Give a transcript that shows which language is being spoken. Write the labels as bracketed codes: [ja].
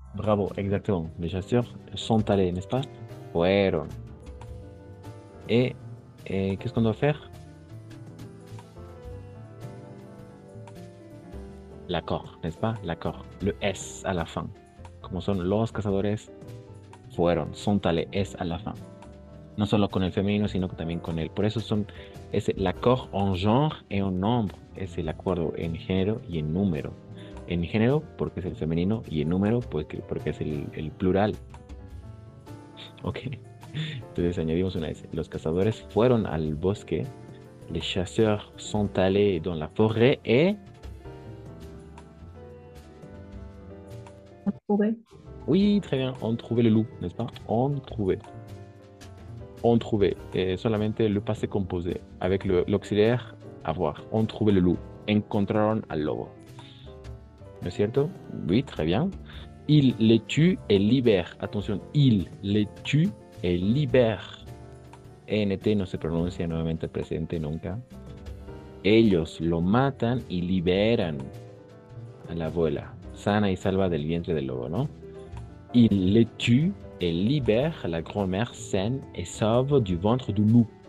[fr] bravo exactement les chasseurs sont allés n'est-ce pas fueron et qu'est-ce qu'on doit faire l'accord n'est-ce pas l'accord le S à la fin [es] como son los cazadores fueron [fr] sont allés S à la fin [es] no solo con el femenino, sino que también con el. Por eso es el [fr] accord en genre et en nombre. [es] Es el acuerdo en género y en número. En género, porque es el femenino, y en número, pues, porque es el plural. Ok. Entonces añadimos una S. Los cazadores fueron al bosque. [fr] Les chasseurs sont allés dans la forêt et. Oui, très bien. On trouvait le loup, n'est-ce pas? On trouvait. On trouvait solamente le passé composé avec l'auxiliaire avoir. On trouvait le loup. [es] Encontraron al lobo. ¿No es cierto? [fr] Oui, très bien. Il les tue et libère. Attention, il les tue et libère. [es] ENT no se pronuncia nuevamente al presente nunca. Ellos lo matan y liberan a la abuela. Sana y salva del vientre del lobo, ¿no? [fr] Il les tue et libère la grand-mère saine et sauve du ventre du loup.